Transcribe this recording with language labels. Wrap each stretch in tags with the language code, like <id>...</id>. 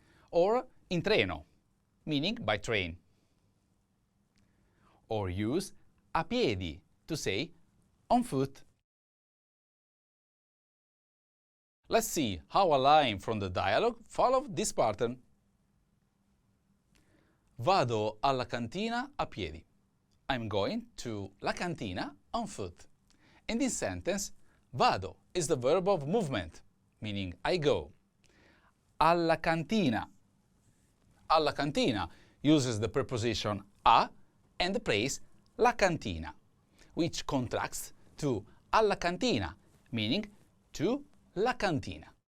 <en>Or</en> <it>in treno,</it> <en>meaning by train. Or use</en> <it>a piedi</it> <en>to say on foot. Let's see how a line from the dialogue follows this pattern.</en> <it>Vado alla cantina a piedi.</it> <en>I'm going to la cantina on foot. In this sentence, vado is the verb of movement, meaning I go.</en> <it>Alla cantina. Alla cantina</it> <en>uses the preposition a and the place la cantina, which contracts to alla cantina, meaning to la cantina.</en>